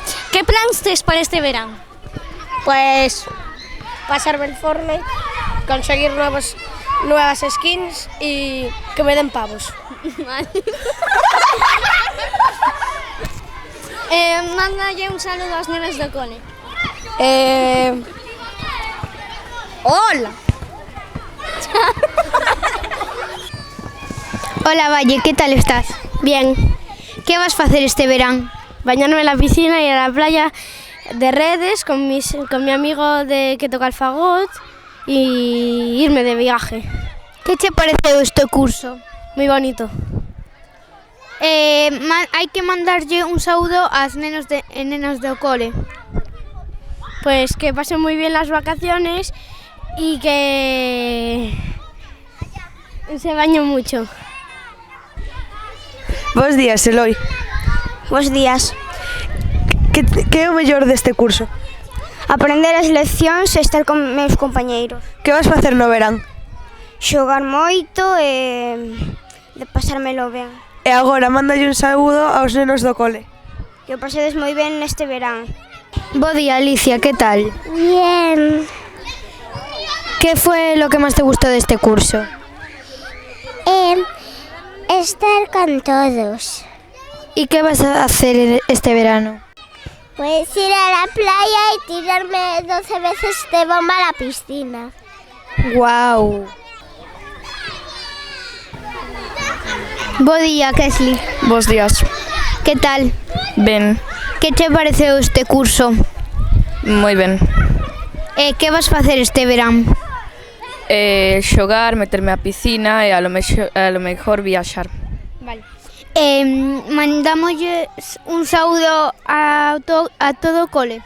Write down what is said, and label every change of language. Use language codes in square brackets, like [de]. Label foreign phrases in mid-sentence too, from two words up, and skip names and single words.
[gl] Que plans tes para este verán? [es] Pues pasar Belforme, conseguir nuevas skins y que me den pavos. [gl] Vale. Mándalle un saludo aos nenos do cole. Hola. Hola, Valle, que tal estás? [es] Bien. [gl] Que vas facer este verán? [es] Bañarme en la piscina y a la playa de redes con mi amigo que toca el fagot y irme de viaje. [gl] Que che pareceu este curso? [es] Muy bonito. [gl] Hai que mandarlle un saúdo ás nenos do cole. [es] Pues que pasen muy bien las vacaciones y que se baño mucho. [gl] Bos días, Eloi. Bos días. Que é o mellor deste curso? Aprender as leccións e estar con meus compañeiros. Que vas facer no verán? Xogar moito e de pasármelo ben. E agora, mándalle un saúdo aos nenos do cole. Que o pasedes moi ben neste verán. Bo día, Alicia, [es] ¿qué tal? Bien. ¿Qué fue lo que más te gustó de este curso? Estar con todos. ¿Y qué vas a hacer este verano? Pues ir a la playa y tirarme 12 veces de bomba a la piscina. [gl] Guau. Bo día, Kesley. Bos días. [es] ¿Qué tal? [gl] Ben, ¿Qué te pareceu este curso? moi ben. [es] ¿Qué vas a hacer este verán? [gl] Xogar, meterme á piscina e a lo mellor viaxar. Vale. Mandámoslle un saúdo a todo o cole.